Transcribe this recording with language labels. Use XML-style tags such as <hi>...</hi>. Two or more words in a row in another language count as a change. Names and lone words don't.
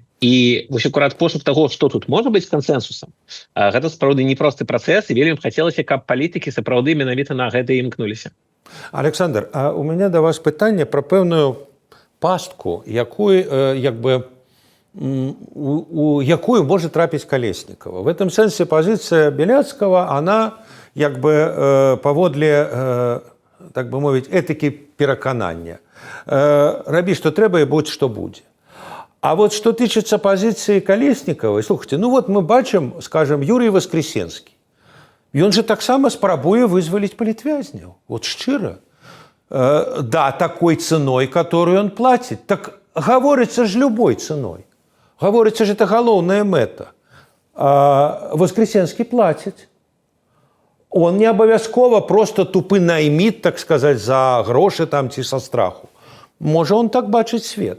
<be>І вось акурат пошук таго, што тут можа быць кансэнсусам, гэта сапраўды непросты працэс, і вельмі хацелася, каб палітыкі сапраўды менавіта на гэта імкнуліся. Александр, а у мяне да вас пытанне пра пэўную пастку, якую, як бы, у якую можа трапіць Калеснікава.</be> <ru>В этом</ru> <be>сэнсе пазіцыя Беляцкага, она як бы паводле, так бы мовіць, этыкі пераканання. Рабі, што трэба, і будь што будзе. А вот што тычыцца пазіцыі Калеснікавай, слухайте, ну вот мы бачым, скажем, Юрий Воскресенскі. Ён же таксама спрабуе вызваліць палітвязняў. Вот шчыра.</be> <ru>Да, такой ценой, которую он платит.</ru> <be>Так гаворыцца ж</be> <ru>любой ценой.</ru> <be>Гаворыцца ж это галоўная мэта. Воскресенскі плаціць. Он не абавязкова просто тупы найміт,</be> <ru>так сказать,</ru> <be>за грошы там ці са страху. Можа, он так бачыць свет.</be>